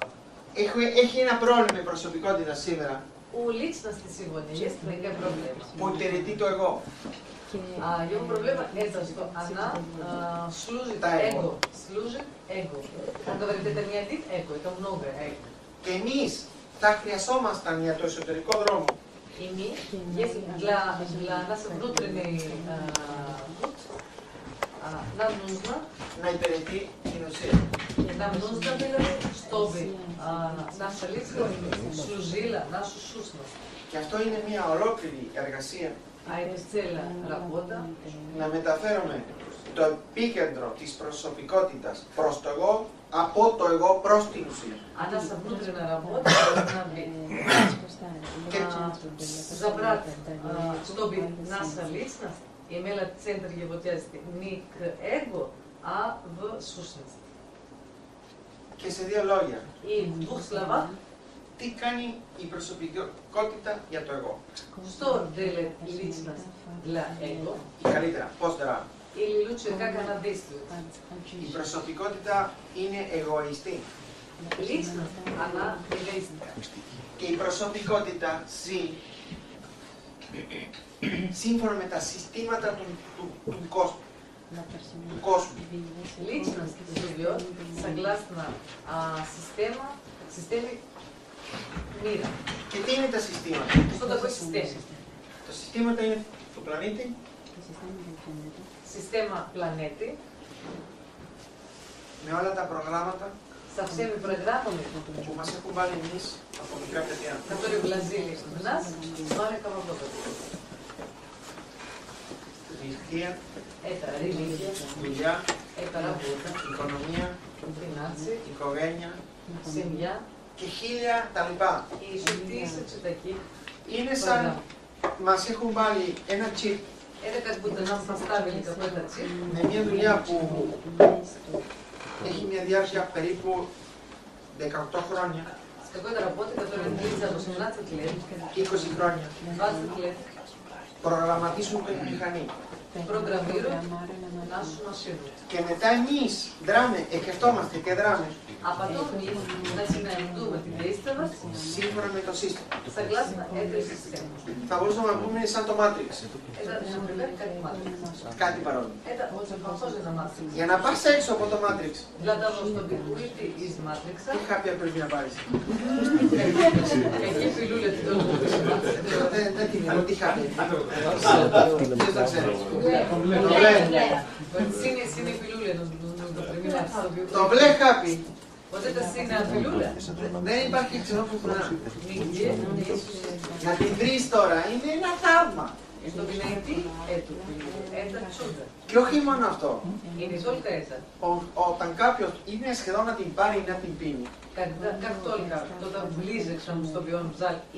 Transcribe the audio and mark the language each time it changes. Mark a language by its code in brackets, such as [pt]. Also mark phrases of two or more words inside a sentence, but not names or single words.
[el] Έχει ένα πρόβλημα η προσωπικότητα σήμερα [ru] У личности сегодня есть некая проблема. [el] που υπηρετεί το εγώ. [ru] Его проблема это, что она служит эго. Служит эго. Он говорит, это не один эго, это много эго. [el] Και εμείς θα χρειαζόμασταν για το εσωτερικό δρόμο [ru] И мы, если для нас внутренний путь, нам нужно, [el] να υπηρετεί την ουσία. [ru] нам нужно было, чтобы наша личность служила нашу сущность. [el] Και αυτό είναι μια ολόκληρη εργασία. [ru] А это целая работа. [el] Να μεταφέρουμε το επίκεντρο της προσωπικότητας προς το εγώ, από το εγώ προς την ουσία. [ru] А наша внутренняя работа должна быть забрать, чтобы наша личность имела центр его тяжести не к эго, а в сущность. [el] Και σε δύο λόγια, [ru] И в двух словах, [el] τι κάνει η προσωπικότητα για το εγώ. [ru] что делает личность для эго, [el] Ή καλύτερα, πώς δρά. [ru] или лучше, как она действует. [el] Η προσωπικότητα είναι εγωιστή. [ru] Личность, она эгоистка. [el] Και η προσωπικότητα ζει σύμφωνα με τα συστήματα του κόσμου. [ru] Личность живет согласно системе мира. [el] Και τι είναι τα συστήματα. [ru] Что такое система? [el] Τα συστήματα είναι του πλανήτη, [ru] Система планеты [el] με όλα τα προγράμματα [ru] со всеми программами, [el] που μας έχουν βάλει εμείς από μικρά παιδιά. [ru] которые вложили в нас с маленького возраста. [el] Θρησκεία, [ru] Это религия, [el] δουλειά, [ru] это работа, [el] οικονομία, [ru] финансы, [el] οικογένεια [ru] семья [el] και χίλια τα λοιπά. [ru] и еще тысячи таких [el] Είναι σαν [ru] программ. [el] μας έχουν βάλει ένα chip [ru] Это как будто нам поставили какой-то чип [el] με μια δουλειά που έχει μια διάρκεια περίπου 18 χρόνια, [ru] с какой-то работой, которая длится 18 лет, [el] 20 χρόνια. [ru] 20 лет, [el] Προγραμματίσουν την μηχανή. [ru] программируют нашу машину. [el] Και μετά εμείς δράμε, εκχευτόμαστε και δράμε [ru] А потом мы начинаем думать и действовать [el] σύμφωνα με το σύστημα. [ru] согласно этой системе. [el] Θα μπορούσαμε να πούμε σαν το Matrix, [ru] Это, например, как матрица. [el] κάτι παρόμοιο. [ru] Это очень похоже на матрицу. [el] Για να πας έξω από το Matrix, [ru] Для того, чтобы выйти из матрикса, [el] τι χάπια πρέπει να πάρεις. [ru] какие пилюли ты должен принимать? [el] Δεν την έχω, τι χάπια. Ποιος το ξέρει. Το μπλε. [ru] Вот синие пилюли нужно принимать, чтобы... [el] Το μπλε χάπι [ru] Вот эта синяя пилюля [el] δεν υπάρχει ξενό πουθενά. [ru] нигде не есть. [el] Να την βρεις τώρα είναι ένα θαύμα. [ru] Чтобы найти эту пилюлю, это чудо. [el] Και όχι μόνο αυτό. [ru] И не только это. [el] Όταν κάποιος είναι σχεδόν να την πάρει ή να την πίνει, [ru] Как только кто-то ближе к тому, чтобы он взял и